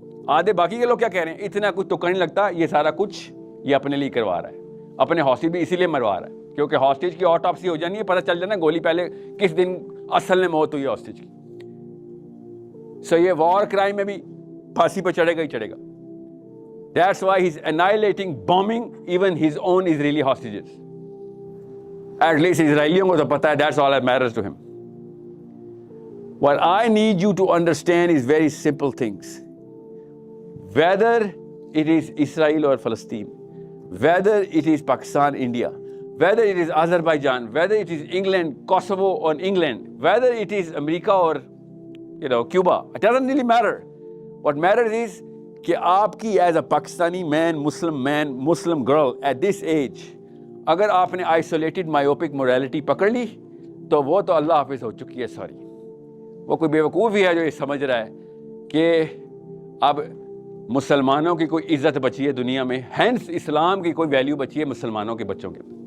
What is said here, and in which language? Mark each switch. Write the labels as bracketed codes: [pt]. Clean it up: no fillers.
[ur] آدھے باقی کے لوگ کیا کہہ رہے ہیں, اتنا کچھ تو نہیں لگتا, یہ سارا کچھ یہ اپنے لیے کروا رہا ہے, اپنے ہاسٹیج بھی اسی لیے مروا رہا ہے کیونکہ ہاسٹیج کی آٹوپسی ہو جانی ہے, پتہ چل جانا گولی پہلے کس دن اصل میں موت ہوئی ہے ہاسٹیج کی. سو یہ وار کرائم میں بھی پھانسی پہ چڑھے گا ہی چڑھے گا. [en] That's why he's annihilating, bombing even his own Israeli hostages. At least [ur] اسرائیلیوں کو تو پتہ ہے, [en] that's all that matters to him. What I need you to understand is very simple things. Whether it is Israel or Palestine, whether it is Pakistan, India, whether it is Azerbaijan, whether it is England, Kosovo or England, whether it is America or Cuba, it doesn't really matter. What matters is [ur] کہ آپ کی [en] as a Pakistani man, Muslim girl at this age, [ur] اگر آپ نے [en] isolated myopic morality [ur] پکڑ لی تو وہ تو اللہ حافظ ہو چکی ہے. سوری, وہ کوئی بیوقوف ہی ہے جو یہ سمجھ رہا ہے کہ اب مسلمانوں کی کوئی عزت بچی ہے دنیا میں, ہینس اسلام کی کوئی ویلیو بچی ہے مسلمانوں کے بچوں کے.